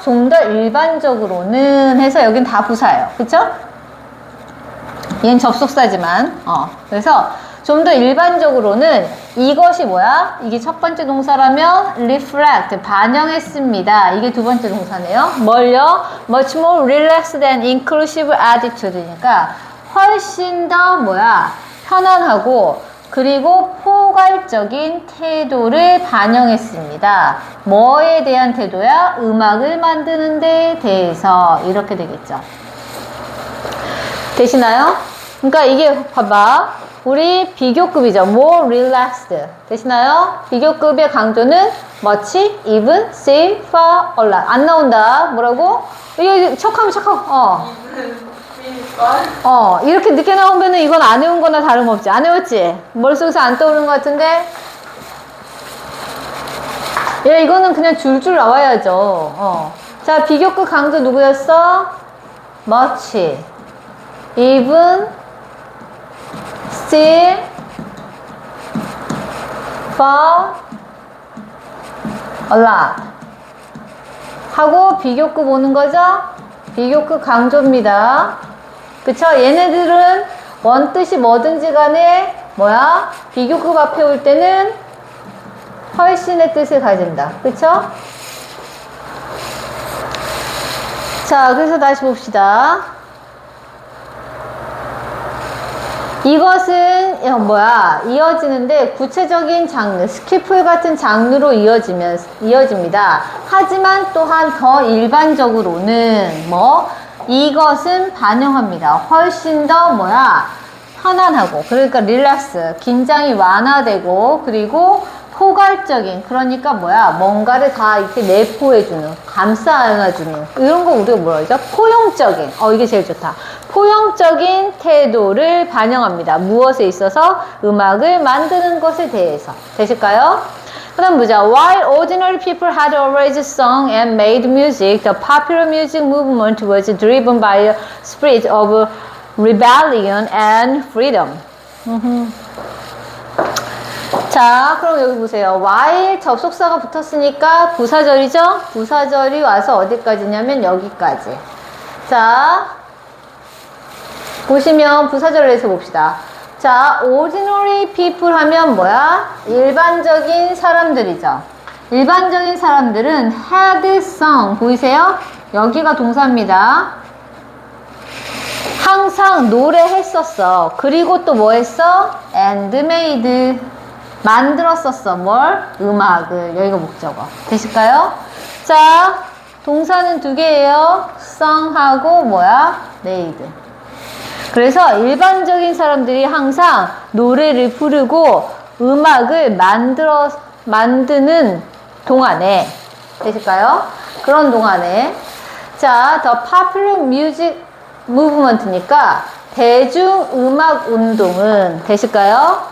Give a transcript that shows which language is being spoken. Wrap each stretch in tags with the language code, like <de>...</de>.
<ko>좀 더 일반적으로는 해서 여긴 다 부사예요. 그쵸? 얘는 접속사지만, 그래서 좀 더 일반적으로는 이것이 뭐야? 이게 첫 번째 동사라면 reflect, 반영했습니다. 이게 두 번째 동사네요. 뭘요?</ko> <en>much more relaxed and inclusive attitude니까</en> <ko>훨씬 더 뭐야? 편안하고 그리고 포괄적인 태도를 반영했습니다. 뭐에 대한 태도야? 음악을 만드는 데 대해서 이렇게 되겠죠. 되시나요? 그러니까 이게 봐봐. 우리 비교급이죠.</ko> <en>more relaxed. 되시나요? 비교급의 강조는 much, even, still, far, a lot.</en> <ko>안 나온다. 뭐라고? 이거 척하면 척하고. 이렇게 늦게 나오면은 이건 안 외운 거나 다름없지. 안 외웠지? 머릿속에서 안 떠오르는 것 같은데? 예, 이거는 그냥 줄줄 나와야죠. 자, 비교급 강조 누구였어?</ko> <en>much, even, still, far, a lot 하고 비교급 오는 거죠?</en> <ko>비교급 강조입니다. 그쵸? 얘네들은 원 뜻이 뭐든지 간에 뭐야? 비교급 앞에 올 때는 훨씬의 뜻을 가진다. 그쵸? 자, 그래서 다시 봅시다. 이것은 이어지는데 구체적인 장르, 스키플 같은 장르로 이어집니다. 하지만 또한 더 일반적으로는 이것은 반영합니다. 훨씬 더 편안하고, 그러니까 릴렉스, 긴장이 완화되고, 그리고 포괄적인, 그러니까 뭔가를 다 이렇게 내포해주는, 감싸 안아주는, 이런 거 우리가 뭐라 그러죠? 포용적인, 이게 제일 좋다. 포용적인 태도를 반영합니다. 무엇에 있어서? 음악을 만드는 것에 대해서. 되실까요? 그 다음 보자.</ko> <en>While ordinary people had always sung and made music, the popular music movement was driven by a spirit of rebellion and freedom.</en> <ko>자, 그럼 여기 보세요. while 접속사가 붙었으니까 부사절이죠? 부사절이 와서 어디까지냐면 여기까지. 자, 보시면 부사절을 해서 봅시다. 자,</ko> <en>ordinary people</en> <ko>하면 일반적인 사람들이죠. 일반적인 사람들은</ko> <en>had sung,</en> <ko>보이세요? 여기가 동사입니다. 항상 노래했었어. 그리고 또 뭐 했어?</ko> <en>and made,</en> <ko>만들었었어. 뭘? 음악을. 여기가 목적어. 되실까요? 자, 동사는 두 개예요. sung하고 made. 그래서 일반적인 사람들이 항상 노래를 부르고 음악을 만드는 동안에, 되실까요? 그런 동안에. 자,</ko> <en>the popular music movement</en> <ko>니까 대중음악 운동은, 되실까요?</ko>